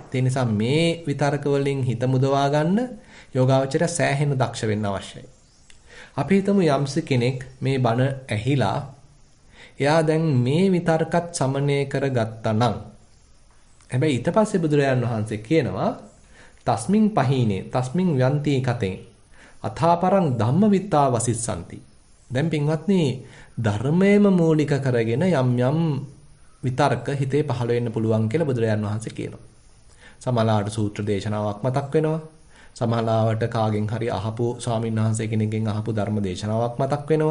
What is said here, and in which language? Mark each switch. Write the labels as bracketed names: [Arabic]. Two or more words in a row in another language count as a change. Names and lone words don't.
[Sinhala] ඒ නිසා මේ විතරක වලින් හිත මුදවා ගන්න යෝගාවචරය සෑහෙන දක්ෂ වෙන්න අවශ්‍යයි. අපි හිතමු යම්ස කෙනෙක් මේ බණ ඇහිලා එයා දැන් මේ විතරකත් සමනය කරගත්තා නම් හැබැයි ඊට පස්සේ බුදුරජාණන් වහන්සේ කියනවා [Pali] තස්මින් පහීනේ තස්මින් යන්ති කතෙන් අථාපරං ධම්මවිත්තා වසිස්සanti. [Sinhala] දැන් පින්වත්නි ධර්මයේම මූලික කරගෙන යම් විතර්ක හිතේ පහළ වෙන්න පුළුවන් කියලා බුදුරජාණන් වහන්සේ කියනවා. සමහරවිට සූත්‍ර දේශනාවක් මතක් වෙනවා. සමහරවිට කාගෙන් හරි අහපු ස්වාමීන් වහන්සේ කෙනෙක්ගෙන් අහපු ධර්ම දේශනාවක් මතක් වෙනවා.